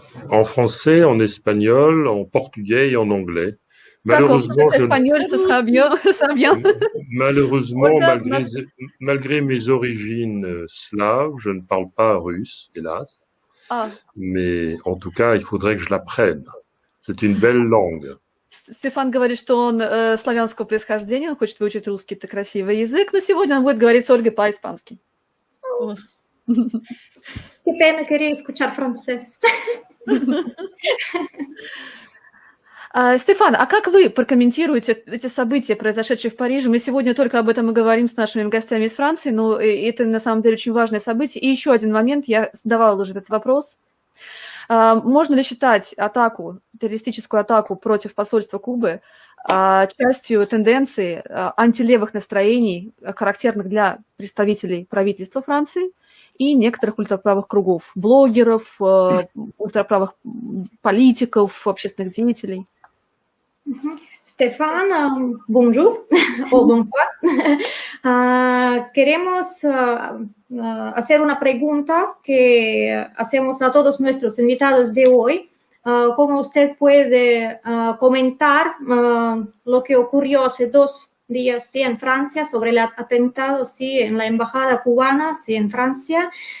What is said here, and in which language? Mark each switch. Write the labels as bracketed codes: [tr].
[fr] En français, en espagnol, en portugais et en anglais. Malheureusement, espagnol, ce sera bien, ça bien. Malheureusement, malgré mes origines slaves, je ne parle pas russe, hélas. Mais en tout cas, il faudrait que je l'apprenne. C'est une belle langue. [ru] Стефан говорит, что он славянского происхождения, он хочет выучить русский, это красивый язык, но сегодня он будет говорить с Ольгой по-испански. [es] Qué pena, quería escuchar francés. [ru] Стефан, а как вы прокомментируете эти события, произошедшие в Париже? Мы сегодня только об этом и говорим с нашими гостями из Франции, но это на самом деле очень важное событие. И еще один момент, я задавала уже этот вопрос. Можно ли считать атаку, террористическую атаку против посольства Кубы частью тенденции антилевых настроений, характерных для представителей правительства Франции и некоторых ультраправых кругов, блогеров, ультраправых политиков, общественных деятелей? [es] Stéphane, [fr] bonjour [es] o [fr] bonsoir. [es] Queremos hacer una pregunta que hacemos a todos nuestros invitados de hoy. ¿Cómo usted puede comentar lo que ocurrió hace 2 días sí, en Francia sobre el atentado sí, en la embajada cubana sí, en Francia?